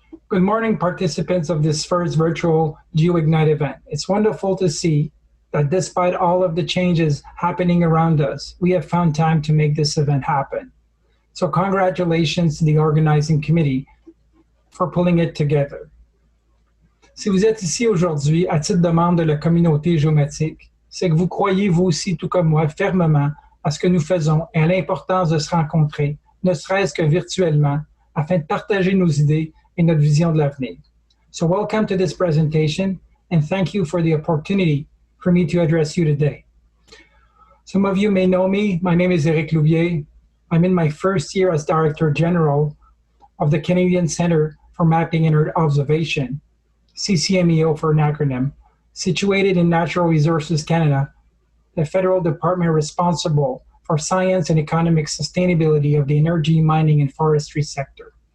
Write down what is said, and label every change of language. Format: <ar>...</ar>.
<en>Good morning, participants of this first virtual GeoIgnite event. It's wonderful to see that despite all of the changes happening around us, we have found time to make this event happen. So congratulations to the organizing committee for pulling it together.</en> <fr>Si vous êtes ici aujourd'hui à titre de membre de la communauté géomatique, c'est que vous croyez vous aussi, tout comme moi, fermement à ce que nous faisons et à l'importance de se rencontrer, ne serait-ce que virtuellement, afin de partager nos idées et notre vision de l'avenir.</fr> <en>So welcome to this presentation, and thank you for the opportunity for me to address you today. Some of you may know me. My name is Éric Loubier. I'm in my first year as Director General of the Canadian Centre for Mapping and Earth Observation, CCMEO for an acronym, situated in Natural Resources Canada, the federal department responsible for science and economic sustainability of the energy, mining, and forestry sector.</en>